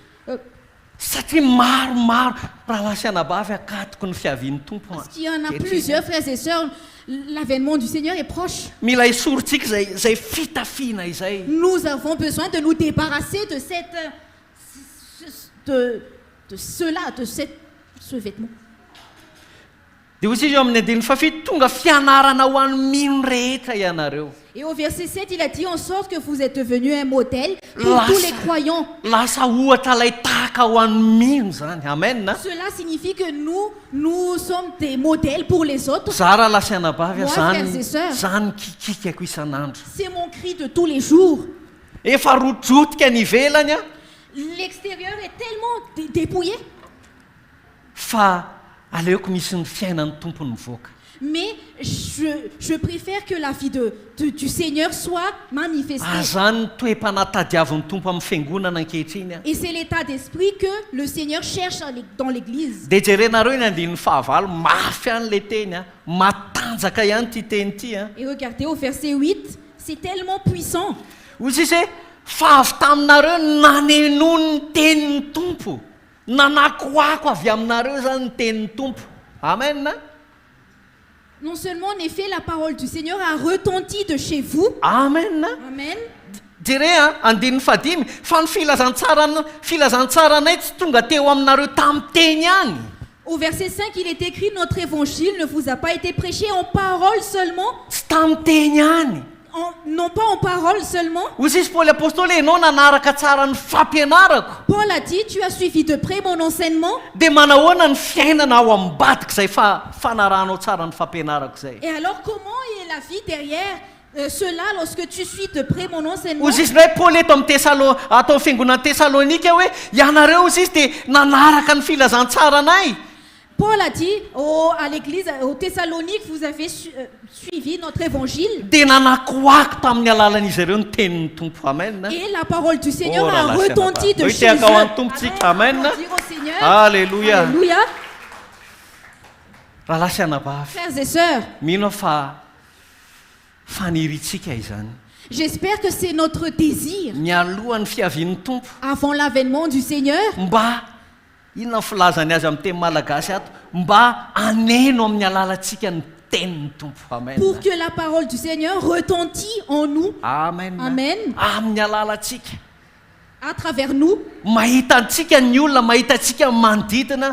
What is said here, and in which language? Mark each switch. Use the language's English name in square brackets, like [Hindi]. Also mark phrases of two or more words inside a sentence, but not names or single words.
[French] Parce qu'il y en a plusieurs, frères et sœurs, l'avènement du Seigneur est proche. Nous avons besoin de nous débarrasser de ce vêtement. [Malagasy] dia hozy izy eo amin'ny andininy fafito tonga fianarana ho an'ny mino rehetra ianareo. [French] Et au verset 7, il a dit en sorte que vous êtes devenu un modèle pour tous les croyants. [Malagasy] Lasa ohatra lay tahaka ho an'ny mino zany. Amen na. [French] Cela signifie que nous sommes des modèles pour les autres. [Malagasy] Za raha lasianabavy [French] Moi, frères et sœurs, [Malagasy] zany kikikako isan'andro. [French] c'est mon cri de tous les jours. [Malagasy] Efa rojotika ny ivelany a [French] L'extérieur est tellement dépouillé, [Malagasy] fa aleoko misy ny fiainan'ny tompony mivoaka. [French] mais je préfère que la vie du Seigneur soit manifestée. [Malagasy] Zany ny toe-panatadiavin'ny tompo amin'ny fiangonana ankehitriny a. [French] Et c'est l'état d'esprit que le Seigneur cherche dans l'Église. [Malagasy] Dia jerenareo ny andinin'ny fahavalo mafy any le teny a, matanjaka ihany ty teny ty a. [French] Et regardez au verset 8, c'est tellement puissant. [Malagasy] Hozy izy hoe fa avy taminareo nanenony ny tenin'ny tompo, nanakoako avy aminareo zany ny tenin'ny tompo. Amen na. [French] Non seulement en effet la parole du Seigneur a retenti de chez vous. [Malagasy] Amen na. Amen. Jere a andinin'ny fadimy fa ny filazantsaranay tsy tonga teo aminareo tamin'ny teny ihany. [French] Au verset 5, il est écrit: notre évangile ne vous a pas été prêché en parole seulement. [Malagasy] Tsy tamin'ny teny ihany. [French] Non pas en parole seulement. [Malagasy] Hozy izy Paoly apôstôly enao nanaraka tsara ny fampianarako. [French] Paul a dit: tu as suivi de près mon enseignement. [Malagasy] Dia manahoana ny fiainana ao ambadika izay fanarahanao tsara ny fampianarako izay. [French] Et alors comment est la vie derrière cela lorsque tu suis de près mon enseignement? [Malagasy] Hozy izy ndray Paoly eto amin'ny atao fiangonana Thessalonika hoe ianareo hozy izy dia nanaraka ny filazantsaranay. [French] Paul a dit à l'église, aux Thessaloniques: vous avez suivi notre évangile. [Malagasy] Dia nanakoako tamin'ny alalan'izy ireo ny tenin'ny tompo. Amen. [French] Et la parole du Seigneur a retenti de chez eux. Amen. Dire au Seigneur. Alléluia. Alléluia. [Malagasy] Raha lasianabavy, [French] Frères et sœurs, [Malagasy] mino fa faniritsika izany. [French] j'espère que c'est notre désir [Malagasy] Mialohan'ny fiavian'ny tompo [French] avant l'avènement du Seigneur, [Malagasy] mba inona filazany azy amin'ny teny malagasy ato, mba aneno amin'ny alalantsika ny tenin'ny tompo. Amen. [French] pour que la parole du Seigneur retentit en nous. Amen. Amen. [Malagasy] Amin'ny alalantsika [French] À travers nous, [Malagasy] mahita antsika ny olona, mahita antsika manodidina,